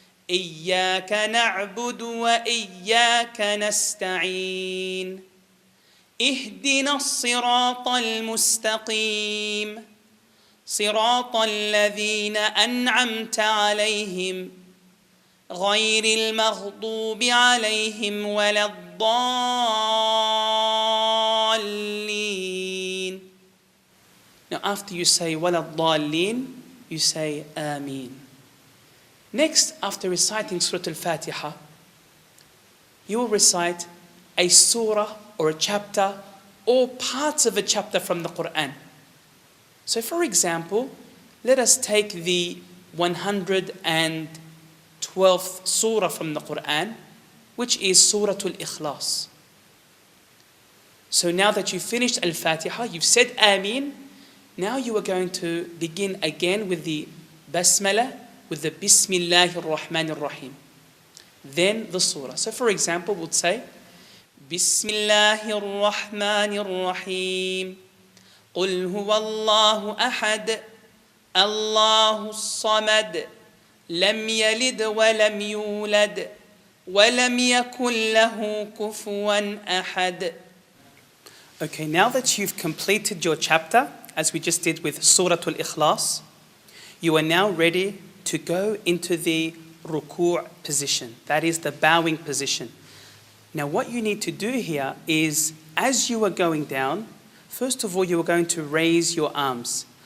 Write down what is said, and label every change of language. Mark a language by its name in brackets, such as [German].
[Arabic] إياك نعبد وإياك نستعين اهدنا الصراط المستقيم صراط الذين أنعمت عليهم غير المغضوب عليهم ولا الضالين. [English] Now after you say [Arabic] ولا الضالين, [English] you say آمين. Next, after reciting Surah Al-Fatiha, you will recite a surah or a chapter or parts of a chapter from the Quran. So for example, let us take the 112th surah from the Quran, which is Surah Al-Ikhlas. So now that you've finished Al-Fatiha, you've said Ameen, now you are going to begin again with the Basmala, with the Bismillahir Rahmanir Rahim. Then the surah. So for example, we'll say, Bismillahir Rahmanir Rahim. [Arabic] قل هو الله أحد الله الصمد لم يلد ولم يولد ولم يكن له كفوا أحد. [English] Okay, now that you've completed your chapter, as we just did with Surah Al-Ikhlas, you are now ready to go into the ruku' position. That is the bowing position. Now what you need to do here is, as you are going down, first of all you are going to raise your arms.